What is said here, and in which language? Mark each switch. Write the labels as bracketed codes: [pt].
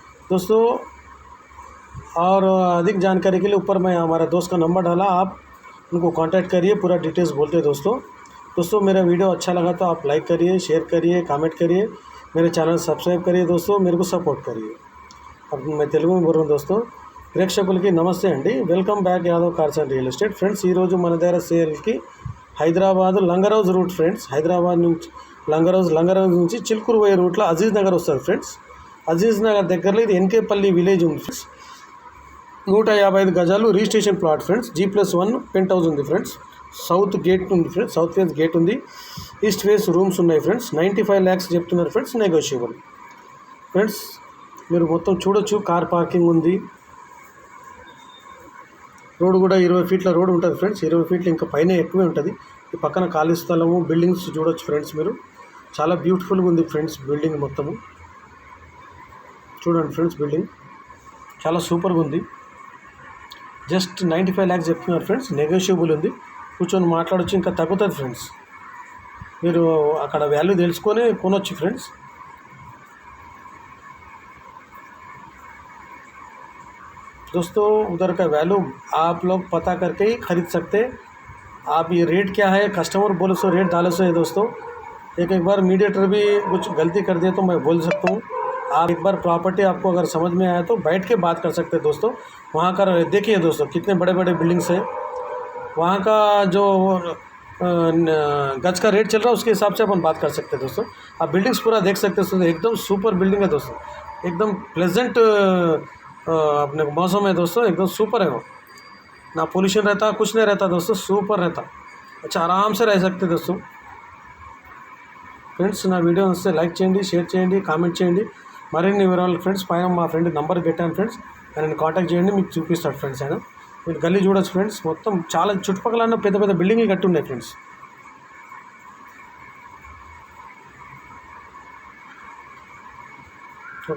[hi] दोस्तों और अधिक जानकारी के लिए ऊपर मैं हमारा दोस्त का नंबर डाला, आप उनको कांटेक्ट करिए, पूरा डिटेल्स बोलते हैं। दोस्तों मेरा वीडियो अच्छा लगा तो आप लाइक करिए, शेयर करिए, कमेंट करिए, मेरे चैनल सब्सक्राइब करिए। दोस्तों मेरे को सपोर्ट करिए। अब मैं తెలుగు में बोल रहा हूँ। [te] दोस्तों ప్రేక్షకులకి నమస్తే అండి, welcome back Yadav cars and real estate. Friends ఈరోజు మన దగ్గర సేల్కి Hyderabad langar house route friends, Hyderabad నుంచి లంగర్ హౌస్ నుంచి చిలుకూరు పోయే రూట్లో అజీజ్ నగర్ వస్తుంది ఫ్రెండ్స్। అజీజ్ నగర్ దగ్గరలో ఇది ఎన్కేపల్లి విలేజ్ ఉంది ఫ్రెండ్స్। 155 గజాలు registration plot friends. G+1 pent house ఉంది ఫ్రెండ్స్। సౌత్ గేట్ ఉంది ఫ్రెండ్స్, సౌత్ ఫేస్ గేట్ ఉంది, ఈస్ట్ ఫేస్ రూమ్స్ ఉన్నాయి ఫ్రెండ్స్। 95 lakhs చెప్తున్నారు ఫ్రెండ్స్, నెగోషియబుల్ ఫ్రెండ్స్। మీరు మొత్తం చూడొచ్చు, కార్ పార్కింగ్ ఉంది, రోడ్ కూడా 20 ఫీట్ల రోడ్ ఉంటుంది ఫ్రెండ్స్। 20 ఫీట్లు ఇంకా పైన ఎక్కువే ఉంటుంది। ఈ పక్కన ఖాళీ స్థలము, బిల్డింగ్స్ చూడొచ్చు ఫ్రెండ్స్। మీరు చాలా బ్యూటిఫుల్గా ఉంది ఫ్రెండ్స్ బిల్డింగ్ మొత్తము చూడండి ఫ్రెండ్స్। బిల్డింగ్ చాలా సూపర్గా ఉంది। జస్ట్ 95 lakhs చెప్తున్నారు ఫ్రెండ్స్, నెగోషియబుల్ ఉంది, కూర్చొని మాట్లాడొచ్చు, ఇంకా తగ్గుతుంది ఫ్రెండ్స్। మీరు అక్కడ వాల్యూ తెలుసుకొని కొనొచ్చు ఫ్రెండ్స్। [hi] दोस्तों उधर का वैल्यू आप लोग पता करके ही खरीद सकते। आप ये रेट क्या है, कस्टमर बोले सो रेट डाले सो है। दोस्तों एक बार मीडिएटर भी कुछ गलती कर दिया तो मैं बोल सकता हूँ। आप एक बार प्रॉपर्टी आपको अगर समझ में आया तो बैठ के बात कर सकते हैं। दोस्तों वहाँ का देखिए दोस्तों कितने बड़े बड़े बिल्डिंग्स हैं, वहाँ का जो गज का रेट चल रहा है उसके हिसाब से अपन बात कर सकते हैं। दोस्तों आप बिल्डिंग्स पूरा देख सकते हैं। एकदम सुपर बिल्डिंग है दोस्तों, एकदम प्लेजेंट अपने मौसम है दोस्तों, एकदम सुपर है। वो ना पोल्यूशन रहता, कुछ नहीं रहता दोस्तों, सुपर रहता। अच्छा आराम से रह सकते दोस्तों। [te] ఫ్రెండ్స్ నా వీడియో వస్తే లైక్ చేయండి, షేర్ చేయండి, కామెంట్ చేయండి। మరిన్ని వివరాలు ఫ్రెండ్స్ పైన మా ఫ్రెండ్ నెంబర్ పెట్టాను ఫ్రెండ్స్, ఆయన కాంటాక్ట్ చేయండి, మీకు చూపిస్తాడు ఫ్రెండ్స్। ఆయన మీరు గల్లీ చూడొచ్చు ఫ్రెండ్స్, మొత్తం చాలా చుట్టుపక్కల పెద్ద పెద్ద బిల్డింగ్లు కట్టి ఉన్నాయి ఫ్రెండ్స్।